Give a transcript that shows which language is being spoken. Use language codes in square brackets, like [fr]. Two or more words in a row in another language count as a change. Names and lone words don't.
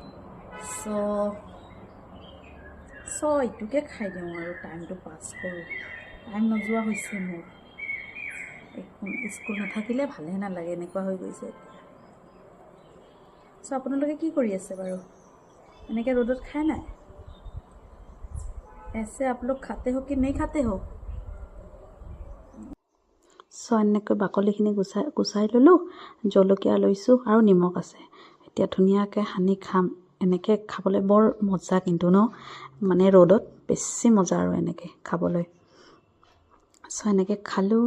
[as] চ' এইটোকে খাই দিওঁ আৰু টাইমটো পাছ কৰোঁ। টাইম নোযোৱা হৈছে মোৰ, স্কুল নাথাকিলে ভালে নালাগে, এনেকুৱা হৈ গৈছে এতিয়া। চ' আপোনালোকে কি কৰি আছে বাৰু? এনেকৈ ৰ'দত খায় নাই? [hi] ऐसे आप लोग खाते हो कि नहीं खाते हो? [as] চ' এনেকৈ বাকলিখিনি গুচাই ল'লোঁ, জলকীয়া লৈছোঁ আৰু নিমখ আছে। এতিয়া ধুনীয়াকৈ সানি খাম। এনেকৈ খাবলৈ বৰ মজা কিন্তু ন, মানে ৰ'দত বেছি মজা আৰু এনেকৈ খাবলৈ। চ' এনেকৈ খালোঁ।